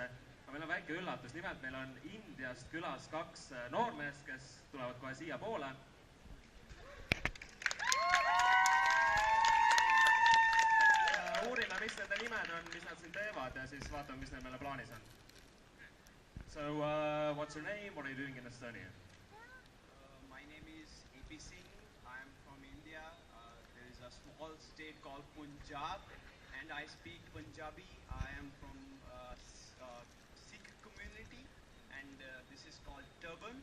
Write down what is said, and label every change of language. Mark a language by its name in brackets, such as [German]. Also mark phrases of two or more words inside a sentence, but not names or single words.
[Estonian] Aga meil on väike üllatus, nimelt meil on Indiast külas 2 noormeest, kes tulevad kohe siia poole. Uurime, mis nende nimed on, mis nad siin teevad ja siis vaatame, mis neil meile plaanis on. [English] So, what's your name? What are you doing in Estonia? My name is AP Singh. I am from India. There is a small state called Punjab, and I speak Punjabi. I am from Sikh community, and this is called turban.